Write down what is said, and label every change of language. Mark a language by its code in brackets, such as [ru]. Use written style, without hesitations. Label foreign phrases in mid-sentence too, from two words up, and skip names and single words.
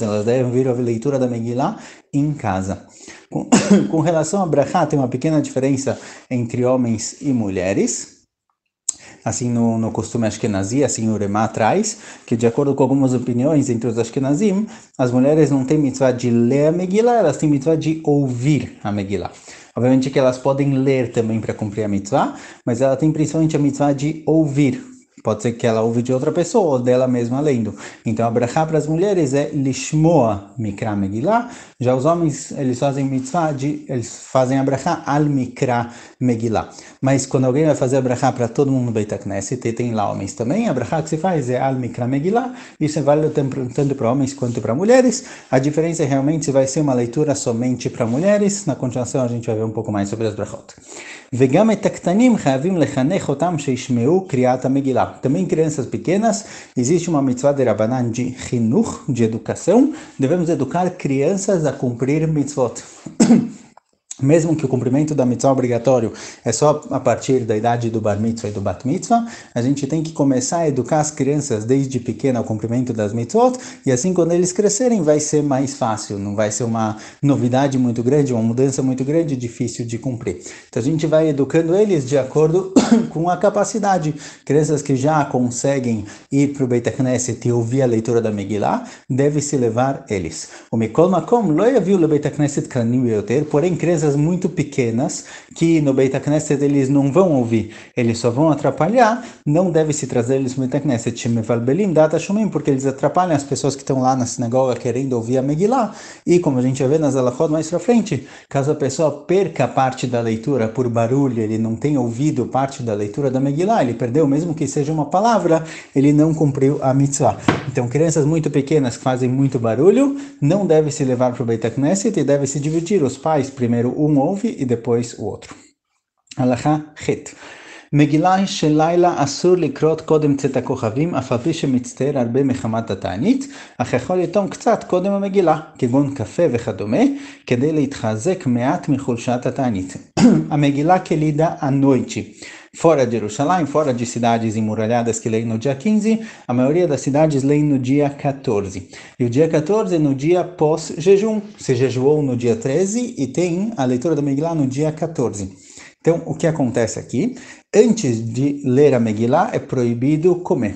[pt] Elas devem ouvir a leitura da Megillah em casa. Com relação a brachá, tem uma pequena diferença entre homens e mulheres, assim no costume Ashkenazi, assim o Uremá traz, que de acordo com algumas opiniões entre os Ashkenazim, as mulheres não têm mitzvah de ler a Megillah, elas têm mitzvah de ouvir a Megillah. Obviamente que elas podem ler também para cumprir a mitzvah, mas ela tem principalmente a mitzvah de ouvir. Pode ser que ela ouve de outra pessoa ou dela mesma lendo. Então, a brachá para as mulheres é [he] לשמוע מקרא מגילה. [pt] Já os homens, eles fazem mitzvah, eles fazem a brachá [he] על מקרא מגילה. [pt] Mas quando alguém vai fazer a brachá para todo mundo no [he] בית הכנסת, [pt] e tem lá homens também, a brachá que se faz é [he] על מקרא מגילה. [pt] Isso é válido tanto para homens quanto para mulheres. A diferença é realmente se vai ser uma leitura somente para mulheres. Na continuação, a gente vai ver um pouco mais sobre as brachot. [he] וגם את הקטנים חייבים לחנך אותם שישמעו קריאת המגילה. [pt] Também crianças pequenas, existe uma mitzvah de Rabanan de chinuch, de educação. Devemos educar crianças a cumprir mitzvot. Mesmo que o cumprimento da mitzvah obrigatório é só a partir da idade do [he] בר מצווה [pt] e do [he] בת מצווה, [pt] a gente tem que começar a educar as crianças desde pequena ao cumprimento das mitzvot, e assim quando eles crescerem vai ser mais fácil, não vai ser uma novidade muito grande, uma mudança muito grande, difícil de cumprir. Então a gente vai educando eles de acordo com a capacidade. Crianças que já conseguem ir para o [he] בית הכנסת [pt] e ouvir a leitura da Megillah, deve-se levar eles. [he] O מכל מקום לא יביאו לבית הכנסת קטנים ביותר, [pt] porém crianças muito pequenas, que no [he] בית הכנסת [pt] eles não vão ouvir, eles só vão atrapalhar, não deve-se trazer eles no [he] בית הכנסת, [pt] porque eles atrapalham as pessoas que estão lá na sinagoga querendo ouvir a Megillah, e como a gente vai ver nas alachot mais pra frente, caso a pessoa perca parte da leitura por barulho, ele não tenha ouvido parte da leitura da Megillah, ele perdeu, mesmo que seja uma palavra, ele não cumpriu a mitzvah. Então, crianças muito pequenas que fazem muito barulho, não deve se levar para o [he] בית הכנסת [pt] e deve se dividir, os pais primeiro um ouve e depois o outro. [he] הלכה ח. מגילה של לילה אסור לקרות קודם צאת הכוכבים, אף על פי שמצטער הרבה מחמת התענית, אך יכול לטעום קצת קודם המגילה, כגון קפה וכדומה, כדי להתחזק מעט מחולשת התענית. המגילה כלידה [pt] à noite. Fora de Jerusalém, fora de cidades emuralhadas que leem no dia 15, a maioria das cidades leem no dia 14. E o dia 14 é no dia pós-jejum. Se jejuou no dia 13 e tem a leitura da Megillah no dia 14. Então, o que acontece aqui? Antes de ler a Megillah, é proibido comer.